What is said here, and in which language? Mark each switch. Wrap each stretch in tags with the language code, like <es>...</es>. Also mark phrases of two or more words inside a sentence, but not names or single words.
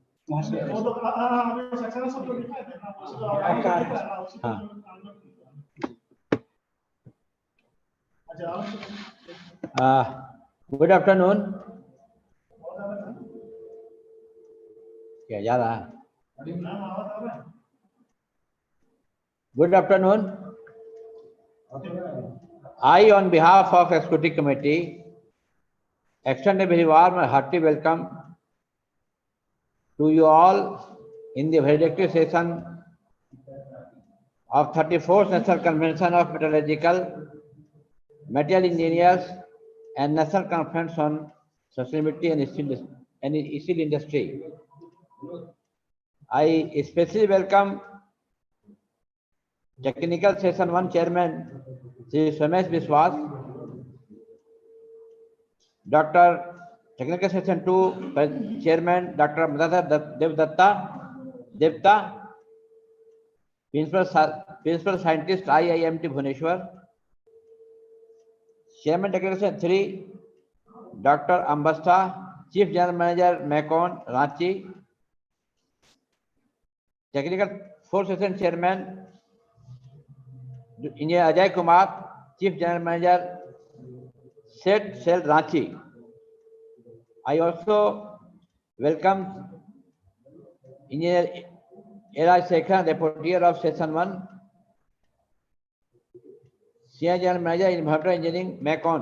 <en>Good afternoon.</en> <hi>क्या जा रहा है?</hi> <en>Good afternoon. I, on behalf of Executive Committee, extend a very warm and hearty welcome to you all in the valedictory session of 34th National Convention of Metallurgical, Material Engineers and National Conference on Sustainability and Steel Industry. I especially welcome Technical Session 1 Chairman Sri Somesh Biswas, Dr. Technical Session 2 Chairman Dr. Madhadhar Devta, Principal Scientist IIMT Bhubaneswar, Chairman Technical Session 3 Dr. Ambasta, Chief General Manager Macon, Ranchi, Technical 4 Session Chairman Engineer Ajeet Kumar, Chief General Manager Set Cell Ranchi. I also welcome Engineer Eli Sekhan, Rapporteur of Session 1. Senior General Manager, Inverter Engineering, Macon.</en>